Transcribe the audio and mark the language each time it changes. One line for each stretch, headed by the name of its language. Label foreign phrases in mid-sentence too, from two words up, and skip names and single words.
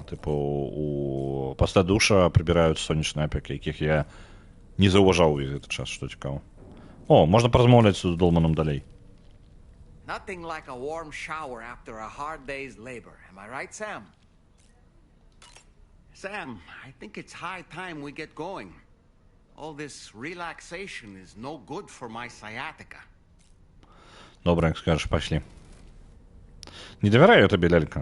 Belarusian: Тыпу, пасля душа прыбіраюць сонечныя апёкі, якіх я не заўважаў увесь гэты час, што цікава. О, можна паразмаўляць з Долманом далей.
English: Nothing like a warm shower after a hard day's labor. Am I right, Sam? Sam, I think it's high time we get going. All this relaxation is no good for my sciatica.
Belarusian: Добра, як скажеш, пашлі. Не давяраю табе, лялька.